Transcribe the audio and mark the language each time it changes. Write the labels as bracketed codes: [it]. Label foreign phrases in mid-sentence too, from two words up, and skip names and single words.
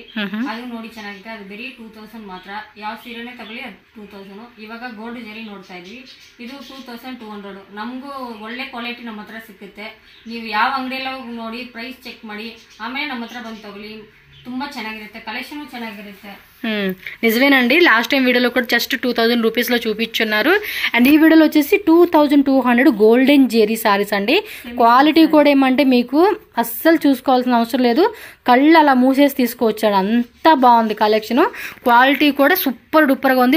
[kn] ಅದು ನೋಡಿ ಚೆನ್ನಾಗಿದೆ. ಅದು ಬರೀ 2000 ಮಾತ್ರ. ಯಾವ ಸೀರೆನೇ ತಗೊಳ್ಳಿ ಅದು 2000. ಇವಾಗ ಗೋಲ್ಡ್ ಜರಿ ನೋಡ್ತಾ ಇದ್ವಿ. ಇದು 2200. ನಮಗೂ ಒಳ್ಳೆ ಕ್ವಾಲಿಟಿ ನಮ್ಮ ಹತ್ರ ಸಿಕ್ಕುತ್ತೆ. ನೀವು ಯಾವ ಅಂಗಡಿಯಲ್ಲ ನೋಡಿ ಪ್ರೈಸ್ ಚೆಕ್ ಮಾಡಿ ಆಮೇಲೆ ನಮ್ಮ ಹತ್ರ ಬಂದು ತಗೊಳ್ಳಿ. ತುಂಬಾ ಚೆನ್ನಾಗಿರುತ್ತೆ, ಕಲೆಕ್ಷನ್ ಚೆನ್ನಾಗಿರುತ್ತೆ. [te] నిజమేనండి. లాస్ట్ టైం వీడియోలో కూడా జస్ట్ 2000 రూపీస్లో చూపించున్నారు. అండ్ ఈ వీడియోలో వచ్చేసి 2200 గోల్డెన్ జెరీ సారీస్ అండి. క్వాలిటీ కూడా ఏమంటే మీకు అస్సలు చూసుకోవాల్సిన అవసరం లేదు, కళ్ళు అలా మూసేసి తీసుకోవచ్చాడు. అంత బాగుంది కలెక్షన్. క్వాలిటీ కూడా [en] super duper [te] ఉంది.